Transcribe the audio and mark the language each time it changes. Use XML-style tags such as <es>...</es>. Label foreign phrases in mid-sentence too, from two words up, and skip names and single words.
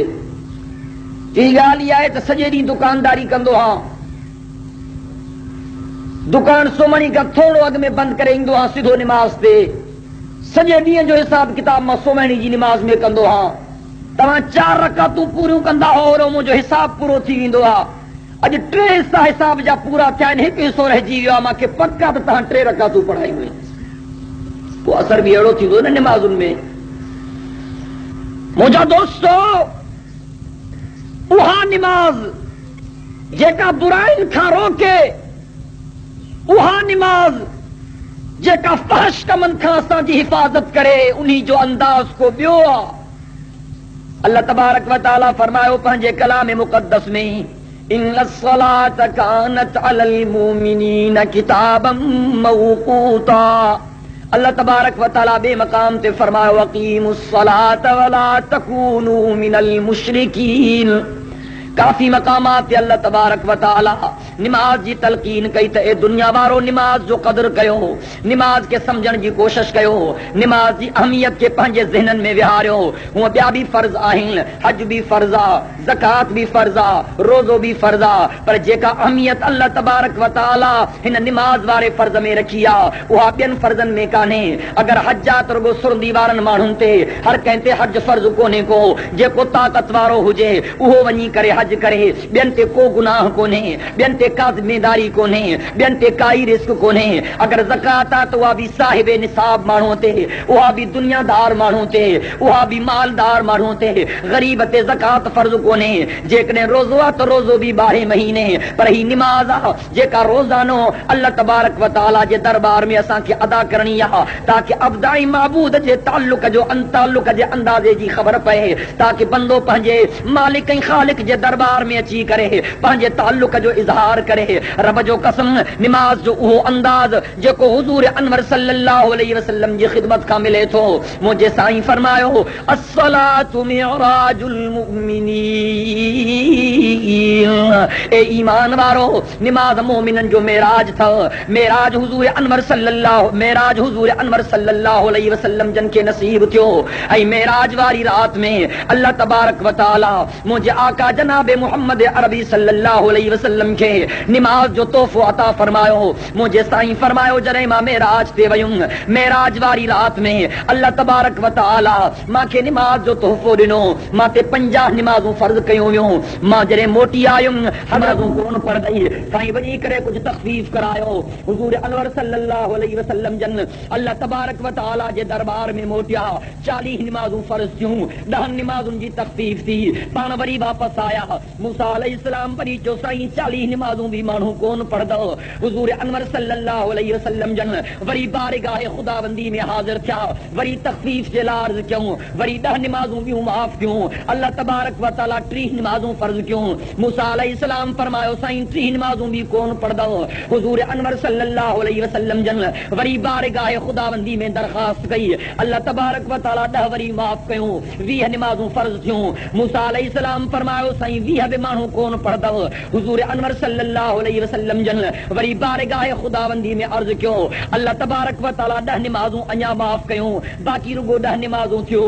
<sd>टी ॻाल्हि इहा आहे त सॼे ॾींहुं दुकानदारी कंदो हा, दुकान सोमणी खां थोरो अॻु में बंदि करे ईंदो हा सिधो निमाज़ ते। सॼे ॾींहं जो हिसाब किताब मां सोमणी जी निमाज़ में कंदो हा। तव्हां 4 रकातूं पूरियूं कंदा हो और मुंहिंजो हिसाब पूरो थी वेंदो आहे। अॼु 3 हिसा हिसाब जा पूरा थिया आहिनि, 1 हिसो रहिजी वियो आहे। मूंखे पक आहे त तव्हां 3 रकातूं पढ़ायूं आहिनि। पोइ असर बि अहिड़ो थींदो न निमाज़ुनि में। मुंहिंजा दोस्तो, उहा निमाज़ जेका बुराइनि खां रोके, उहा निमाज़ जेका फहश कमनि खां असांजी हिफ़ाज़त करे, उन्ही जो अंदाज़ को ॿियो आहे। अल्लाह</sd> <ar>تبارك وتعالى</ar> <sd>फरमायो पंहिंजे कलाम मुक़द्दस में,</sd> <ar>إن الصلاة كانت على المؤمنين كتابا موقوتا.</ar> <sd>अल्लाह</sd> <ar>تبارك وتعالى</ar> <sd>बे मकाम ते फरमायो</sd> <ar>أقيموا الصلاة ولا تكونوا من المشركين.</ar> <sd>काफ़ी मकामात ते अल्लाह</sd> <ar>تبارك وتعالى</ar> <sd>निमाज जी तलकीन कई त ए दुनिया वारो निमाज जो क़दर कयो, निमाज के समझण जी कोशिश कयो, निमाज जी अहमियत के पंहिंजे ज़हननि में विहारियो। हूअं ॿिया बि फर्ज़ आहिनि, हज बि फर्ज़ आहे, ज़कात बि फर्ज़ आहे, रोज़ो बि फर्ज़ आहे, पर जेका अहमियत अल्लाह</sd> <ar>تبارك وتعالى</ar> <sd>हिन निमाज वारे फर्ज़ में रखी आहे उहा ॿियनि फर्ज़नि में कान्हे। अगरि हज आहे त रुॻो सुरंदी वारनि माण्हुनि ते, हर कंहिं ते हज फर्ज़ कोन्हे को। जेको ताक़त वारो हुजे उहो वञी करे हज करे, ॿियनि ते को गुनाह कोन्हे, ॿियनि ते का ज़िम्मेदारी कोन्हे, ॿियनि ते काई रिस्क कोन्हे। अगरि ज़कात आहे त उहा बि साहिब निसाब माण्हू ते, उहा बि दुनियादार माण्हू ते, उहा बि मालदार माण्हू ते। ग़रीब ते ज़कात फर्ज़ कोन्हे। जेकॾहिं रोज़ो आहे त रोज़ो बि 12 महीने, पर ही निमाज़ आहे जेका रोज़ानो अल्लाह</sd> <ar>تبارك وتعالى</ar> <sd>जे दरबार में असांखे अदा करणी आहे, ताकि अब्दाई महबूद जे ताल्लुक जे अंदाज़े जी ख़बर पए, ताकि बंदो पंहिंजे मालिक ऐं ख़ालिक जे दरबार में अची करे पंहिंजे ताल्लुक जो इज़हार पार करे। रब जो कसम, निमाज जो उहो अंदाज जेको हुजूर अनवर</sd> <ar>صلى الله عليه وسلم</ar> <sd>जी खिदमत का मिले थो। मुझे साईं फरमायो</sd> <ar>الصلاة معراج المؤمنين,</ar> <sd>ए ईमान वारो निमाज मोमिनन जो मेराज था। मेराज हुजूर अनवर</sd> <ar>صلى الله عليه وسلم</ar> <sd>जन के नसीब थियो। ऐं मेराज वारी रात में अल्लाह</sd> <ar>تبارك وتعالى</ar> <sd>मुझे आका जनाब मोहम्मद अरबी</sd> <ar>صلى الله عليه وسلم</ar> <sd>के निमाज जो तोहफो अता फरमायो। मुझे साईं फरमायो जरे मां मेराज ते वयुम, मेराज वारी रात में अल्लाह</sd> <ar>تبارك وتعالى</ar> <sd>मांखे निमाज जो तोहफो दिनो। मां ते 50 निमाजूं फर्ज कयूं वियूं। मां जरे मोटी आयुम हमाजूं कोन पढ़दई। साईं वञी करे कुछ तखफीफ करायो। हुजूर अनवर</sd> <ar>صلى الله عليه وسلم</ar> <sd>जन अल्लाह</sd> <ar>تبارك وتعالى</ar> <sd>जे दरबार में मोटिया। 40 निमाजूं फर्ज थियूं, 10 निमाजुनि जी तखफीफ थी। पाण वरी वापस आया। मूसा अलैहिस्सलाम वरी चयो साईं 40 निमाजूं भी माण्हू कोन पढ़दो। हुजूर अनवर</sd> <ar>صلى الله عليه وسلم</ar> <sd>जन वरी बारगाह खुदाबंदी में हाजिर थिया। वरी तखफीफ जे लार कयूं, वरी 10 निमाजूं भी माफ कयूं। अल्लाह</sd> <ar>تبارك وتعالى</ar> <sd>30 निमाजूं फर्ज कयूं। मूसा अलैहिस्सलाम फरमायो साईं 30 निमाजूं भी कोन पढ़दो। हुजूर अनवर</sd> <ar>صلى الله عليه وسلم</ar> <sd>जन वरी बारगाह खुदाबंदी में दरखास्त कई। अल्लाह</sd> <ar>تبارك وتعالى</ar> <sd>10 वरी माफ कयूं। 20 निमाजूं फर्ज थियूं। मूसा अलैहिस्सलाम फरमायो साईं 20 भी माण्हू कोन पढ़दव। हुजूर अनवर</sd> <ar>صلى الله عليه وسلم</ar> <sd>जन वरी बारगाह खुदाबंदी में अर्ज कयो। अल्लाह</sd> <ar>تبارك وتعالى</ar> <sd>10 निमाजूं अञा माफ कयूं, बाक़ी रुगो 10 निमाजूं थियूं।</sd>